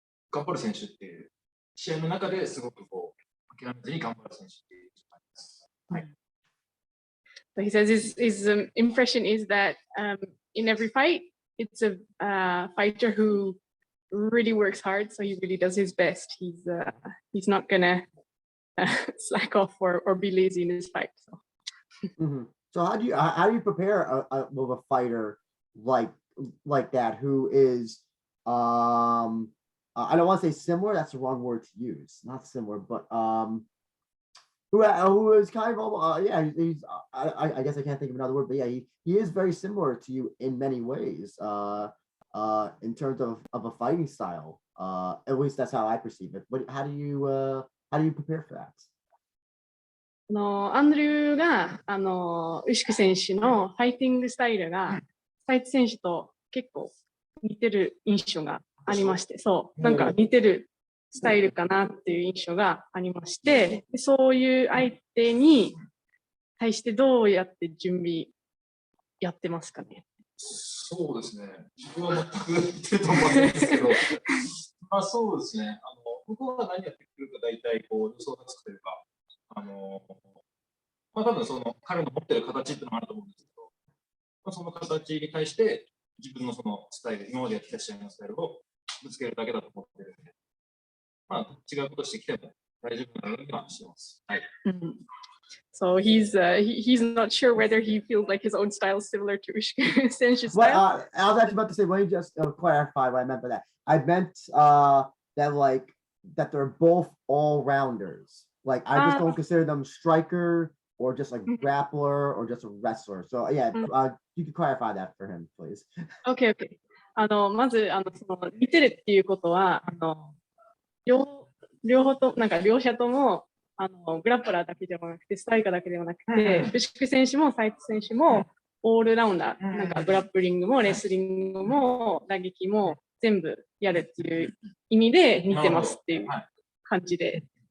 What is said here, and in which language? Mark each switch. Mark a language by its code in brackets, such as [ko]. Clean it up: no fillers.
[ja] 頑張る選手っていう試合の中ですごくこう諦めずに頑張る選手っていう感じです。はい。 [en] So he says his impression is that in every fight, it's a fighter who really works hard, so he really does his best. He's not gonna slack off or be lazy in his fight. So, so how do you prepare with a fighter like that who is I don't want to say similar, that's the wrong word to use, not similar, but who is kind of yeah, he's I guess I can't think of another word, but yeah, he is very similar to you in many ways in terms of a fighting style. At least that's how I perceive it. But how do you prepare for that? [ja] アンドリューが牛久選手のファイティングスタイルが斉藤選手と結構似てる印象がありまして、そうなんか似てるスタイルかなっていう印象がありまして、そういう相手に対してどうやって準備やってますかね。そうですね。自分は全く似てると思うんですけど、まあそうですね。僕は何やってくるか大体こう予想がつくというか、まあ多分その彼の持ってる形っていうのもあると思うんですけど、まあ、その形に対して自分のそのスタイル、今までやってきた試合のスタイルをぶつけるだけだと思ってるんで、まあ違うことしてきても大丈夫なようにはしてます。はい。 [en] So he's not sure whether he feels like his own style is similar to Ushiku Sensei's style. I was actually about to say, let me just clarify what I meant by that. I meant that they're both all-rounders. Like I just don't consider them striker or just like grappler or just a wrestler. So yeah, you can clarify that for him, please. Okay, okay. [ja] まずその似てるっていうことは両方となんか両者ともグラップラーだけではなくてストライカーだけではなくて、牛久選手も斉藤選手もオールラウンダー、なんかグラップリングもレスリングも打撃も全部やるっていう意味で似てますっていう感じで